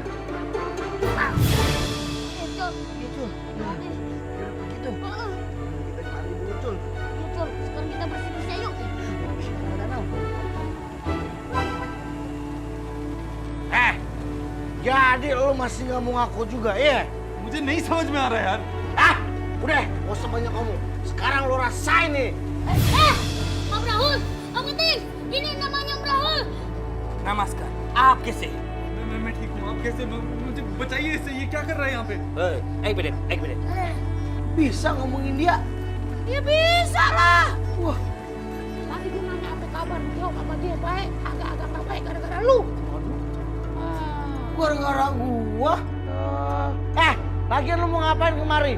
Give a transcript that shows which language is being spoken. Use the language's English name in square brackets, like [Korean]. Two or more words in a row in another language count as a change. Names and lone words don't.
[Indonesian] Cul. Gitu. Begitu. Kita cari dulu, Cul. Cul, sekarang kita bersih-bersih yuk. Jadi lo masih nggak mau ngaku juga, ya? [Hindi] मुझे नहीं समझ में आ रहा यार. [Indonesian] Udah, gak usah banyak ngomong. Sekarang lo rasain nih. Om Rahul, Om Ngentin, ini namanya Om Rahul. [Hindi] नमस्कार. आप कैसे? मैं ठीक हूँ. आप कैसे? मुझे बचाइए इससे. ये क्या कर रहा है यहाँ पे? एक मिनट. [Indonesian] Bisa ngomongin dia? Ya bisa lah. Wah, Tadi gue nanya apa kabar, jawab sama dia baik. Agak-agak nggak baik gara-gara lu. gara-gara gua. Lagian lu mau ngapain kemari?